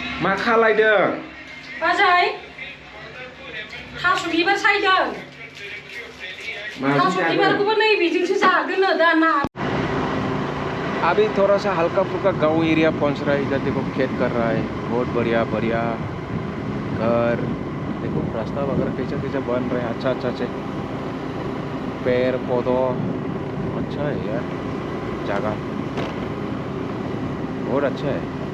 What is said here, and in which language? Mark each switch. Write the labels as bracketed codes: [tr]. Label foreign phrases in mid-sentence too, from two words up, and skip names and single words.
[brx] मा खालायदों? बाजै थास' बिबार सायदों। थास' बिबारखौबो नै बेजोंसो जागोन दाना। [hi] अभी थोड़ा सा हल्का फुल्का गांव एरिया पहुंच रहा है। इधर देखो खेत कर रहा है, बहुत बढ़िया बढ़िया घर। देखो रास्ता वगैरह कैसा कैसा बन रहा है, अच्छा अच्छा से पेड़ पौधों अच्छा है यार, जगह बहुत अच्छा है।